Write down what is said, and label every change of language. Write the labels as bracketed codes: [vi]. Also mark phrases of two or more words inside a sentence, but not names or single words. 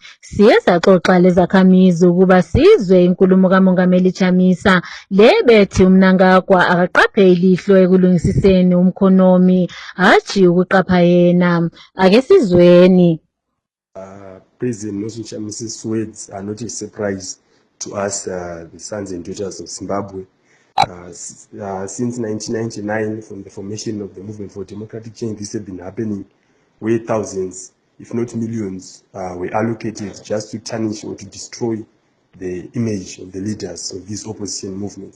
[nd] Siye saxoxa lezakhamizi ukuba sizwe inkulumo kaMongameli Chamisa lebethi uMnangagwa akaqaphe ilihlo ekulungisiseni umkhonomi hatshi ukuqapha yena. Ake sizweni. [en] President Nelson Chamisa's words are not a surprise to us, the sons and daughters of Zimbabwe. Since 1999, from the formation of the Movement for Democratic Change, this has been happening, where thousands, if not millions, were allocated just to tarnish or to destroy the image of the leaders of these opposition movements.